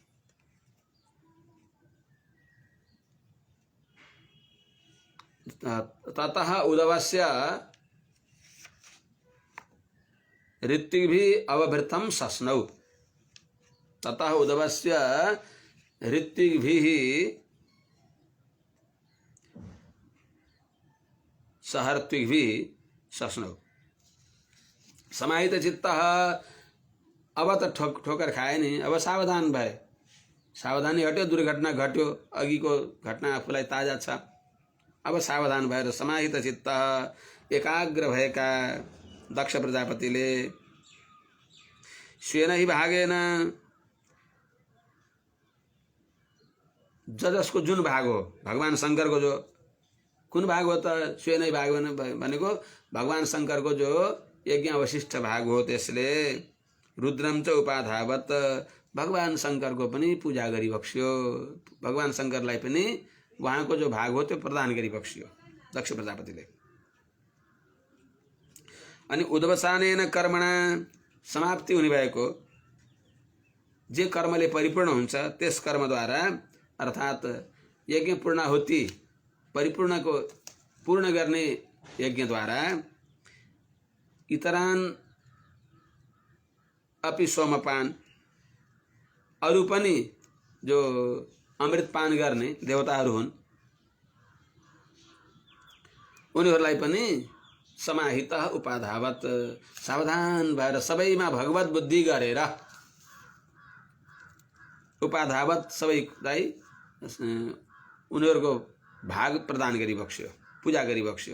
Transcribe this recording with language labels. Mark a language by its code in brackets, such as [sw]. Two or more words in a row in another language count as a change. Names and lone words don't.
[sa] ततः उदवस्य ऋत्विभिः अवभृतं सस्नौ। ततः उदवस्य ऋत्विभिः सहर्त्विभिः सस्नौ। [ne] समाहित चित्त अब त ठोकर खाए नि, अब सावधान भए, सावधानी हट्यो, दुर्घटना घट्यो, अघिको घटना आफूलाई ताजा छ, अब सावधान भएर समाहित चित्त एकाग्र भएका दक्ष प्रजापतिले [sa] स्वेन हि भागेन [ne] जसको जुन भाग हो भगवान शंकरको जो कुन भाग हो त? [sa] स्वेन हि भागेन [ne] भनेको भगवान शंकरको जो यज्ञ अवशिष्ट भाग हो, त्यसले [sa] रुद्रम च उपाधावत [ne] भगवान शङ्करको पनि पूजा गरिबक्स्यो। भगवान शङ्करलाई पनि उहाँको जो भाग हो त्यो प्रदान गरिबक्स्यो दक्ष प्रजापतिले। अनि [sa] उद्वसानेन कर्मणा [ne] समाप्ति हुने भएको जे कर्मले परिपूर्ण हुन्छ त्यस कर्मद्वारा अर्थात् यज्ञ पूर्णाहुति परिपूर्णको पूर्ण गर्ने यज्ञद्वारा [sa] इतरान अपि सोमपान [ne] अरू पनि जो अमृतपान गर्ने देवताहरू हुन् उनीहरूलाई पनि समाहित उपाधावत सावधान भएर सबैमा भगवत बुद्धि गरेर उपाधावत सबैलाई उनीहरूको भाग प्रदान गरिबक्स्यो पूजा गरिबक्स्यो।